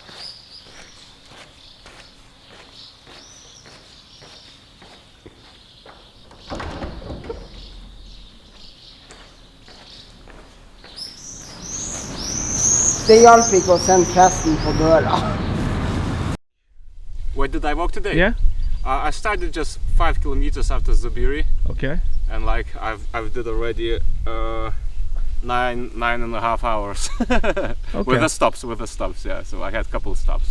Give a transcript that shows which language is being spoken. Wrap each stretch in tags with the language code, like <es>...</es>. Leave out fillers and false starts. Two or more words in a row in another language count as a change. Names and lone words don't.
<no>Det hjalp ikke å sende presten på døra.</no> <en>Where did I walk today? Yeah. I started just 5 kilometers after Zubiri, Okay. and like I've did already 9.5 hours with the stops. Yeah. So I had a couple of stops.</en>